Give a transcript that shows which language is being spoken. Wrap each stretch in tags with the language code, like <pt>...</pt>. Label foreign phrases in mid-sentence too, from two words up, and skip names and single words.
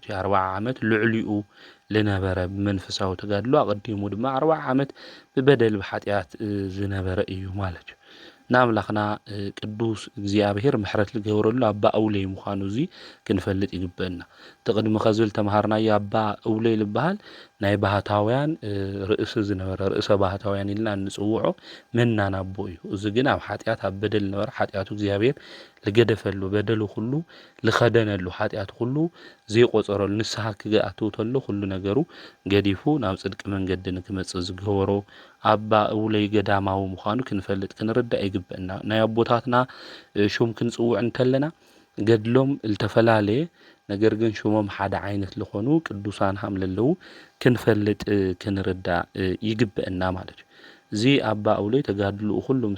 <ti>እዩ። 40 ዓመት ልዕሊኡ ልነበረ ብመንፈሳዊ ተጋድሎ ኣቐዲሙ ድማ 40 ዓመት ብበደል ብኃጢአት ዝነበረ እዩ ማለት እዩ። ንኣምላኽና ቅዱስ እግዚአብሔር ምሕረት ዝገበረሉ ኣባ እውለይ ምዃኑ እዚ ክንፈልጥ ይግበአና። ተቕድሚ ኸዝብል ተምሃርናዮ ኣባ እውለይ ዝበሃል ናይ ባህታውያን ርእሲ ዝነበረ ርእሰ ባህታውያን ኢልና ንጽውዖ መናን ኣቦ እዩ። እዚ ግን ኣብ ኃጢአት ኣብ በደል ነበረ ኃጢአቱ እግዚአብሔር ልገደፈሉ በደሉ ሁሉ ልኸደነሉ ኃጢአቱ ሁሉ ዘይቆጸረሉ ንስሐ ክኣትው ተሎ ሁሉ ነገሩ ገዲፉ ናብ ጽድቂ መንገዲ ንክመጽእ ዝገበሮ ኣባ እውለይ ገዳማዊ ምዃኑ ክንፈልጥ ክንርዳእ ይግበአና። ናይ ኣቦታትና ሹም ክንጽውዕ እንተለና ገድሎም ዝተፈላለየ ነገር ግን ሹሞም ሓደ ዓይነት ዝኾኑ ቅዱሳን ሃም ለለዉ ክንፈልጥ ክንርዳእ ይግበአና ማለት እዩ። እዚ ኣባ እውለይ ተጋድልኡ ኩሉ ምስ</ti>